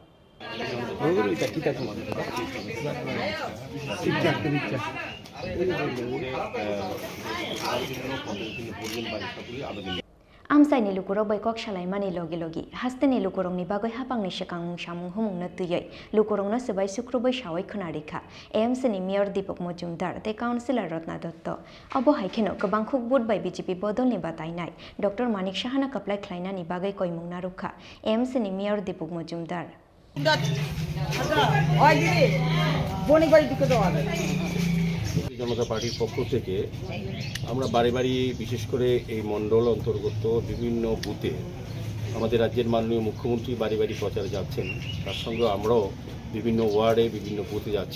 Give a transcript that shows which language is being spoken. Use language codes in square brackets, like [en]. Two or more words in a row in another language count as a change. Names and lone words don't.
[trp] आमसाइनि लुकुरक बैकक सालायमानि लगे लगे हास्तेनि लुकुरंनि बागै हापांनि सेकांमुं सामुं हुमुंनो तुयै लुकुरंनो सोबाय सुक्रुबै सावै खोनारिखा एएमसीनि मेयर दीपक मजुमदार ते काउन्सिलर रत्ना दत्त अब हाइखेनो गोबां खुक बुधबाय बीजेपी बदलनि बातायनाय डॉक्टर मानिक साहाना कप्लाय ख्लायनानि बागै कयमुंना रुखा एएमसीनि मेयर दीपक मजुमदार [bn] জনতা পার্টির পক্ষ থেকে আমরা বাড়ি বাড়ি বিশেষ করে এই মণ্ডল অন্তর্গত বিভিন্ন বুথে আমাদের রাজ্যের মাননীয় মুখ্যমন্ত্রী বাড়ি বাড়ি প্রচারে যাচ্ছেন, তার সঙ্গে আমরাও বিভিন্ন ওয়ার্ডে বিভিন্ন বুথে যাচ্ছি।